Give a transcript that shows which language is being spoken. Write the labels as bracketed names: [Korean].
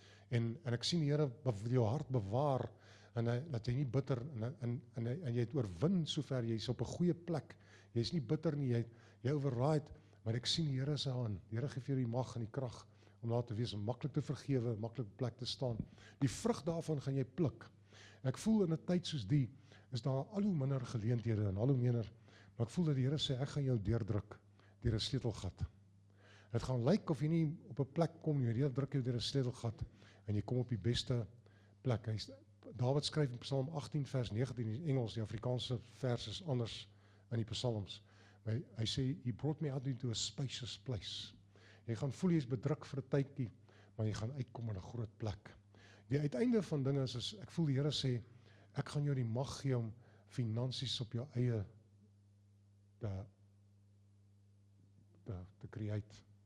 [Afrikaans] en ek sien die Here jou hart bewaar, en dat jy nie bitter, en jy het oorwin sover, jy is op 'n goeie plek, jy is nie bitter nie, jy override, maar ek sien die Here se hand, die Here gee vir jou die mag en die krag, om daar te wees, om maklik te vergewe, maklik op plek te staan, die vrug daarvan gaan jy pluk, en ek voel in 'n tyd soos die, is daar al hoe minder geleenthede, en al hoe minder, maar ek voel dat die Here sê, ek gaan jou deurdruk, deur 'n sleutelgat, het gaan lyk of jy nie op 'n plek kom nie, jy druk jou deur 'n sleutelgat, en jy kom op die beste plek, Dawid skryf in Psalm 18 vers 19 in Engels, die Afrikaanse vers is anders in die Psalms. Hy sê, [English] he brought me out into a spacious place. [Afrikaans] Jy gaan voel jy is bedruk vir 'n tydjie, maar jy gaan uitkom in 'n groot plek. Die uiteinde van dinge is, ek voel die Here sê, ek gaan jou die mag gee om finansies op jou eie te create.